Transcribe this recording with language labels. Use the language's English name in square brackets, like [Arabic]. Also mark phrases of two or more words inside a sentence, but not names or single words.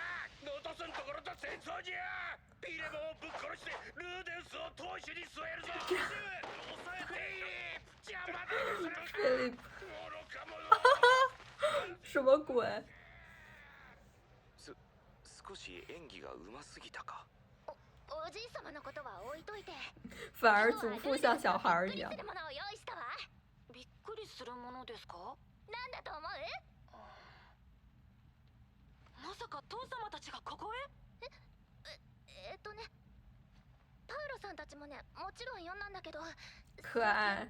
[Japanese] ノートスんところと戦争じゃ！ピレモンをぶっ殺してルーデウスを当主に据えるぞ！抑えていい！邪魔だとするか！菲利普愚か者！ [Chinese] 什么鬼？ [Japanese] 少し演技が上手すぎたか。おじい様のことは置いといて。 [Chinese] 反而祖父像小孩一样。 [Japanese] びっくりするものですか？なんだと思う？まさか父様たちがここへ？パウロさんたちもね、もちろん呼んだんだけど、可愛。